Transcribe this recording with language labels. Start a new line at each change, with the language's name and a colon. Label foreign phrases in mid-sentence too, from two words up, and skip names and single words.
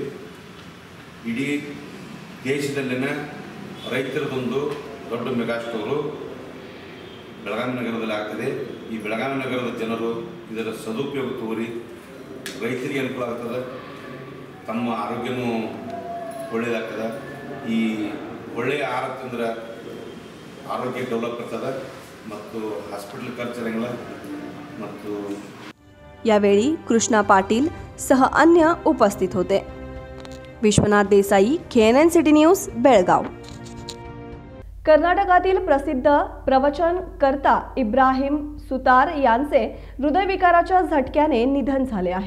Kannada: ಇಡೀ ದೇಶದಲ್ಲಿನ ರೈತರದೊಂದು ದೊಡ್ಡ
English: mega store
Kannada: ಬೆಳಗಾವಿ ನಗರದಲ್ಲಿ ಆಗ್ತದೆ. ಈ ಬೆಳಗಾವಿ ನಗರದ ಜನರು ಇದರ ಸದುಪಯೋಗ ತಗೋರಿ, ರೈತರಿಗೆ ಅನುಕೂಲ ಆಗ್ತದೆ, ತಮ್ಮ ಆರೋಗ್ಯನೂ ಒಳ್ಳೆಯದಾಗ್ತದೆ. ಈ ಒಳ್ಳೆಯ ಆಹಾರ ತಿಂದ್ರೆ
Marathi: आरोग्य डेव्हलप करतात
Kannada: ಮತ್ತು
Marathi: हॉस्पिटल खर्च
Kannada: ಮತ್ತು
Marathi: यावेळी कृष्णा पाटील सह अन्य उपस्थित होते. विश्वनाथ देसाई, KNN सिटी न्यूज, बेळगाव. कर्नाटकातील प्रसिद्ध प्रवचनकर्ता इब्राहिम सुतार यांचे हृदयविकाराच्या झटक्याने निधन झाले आहे.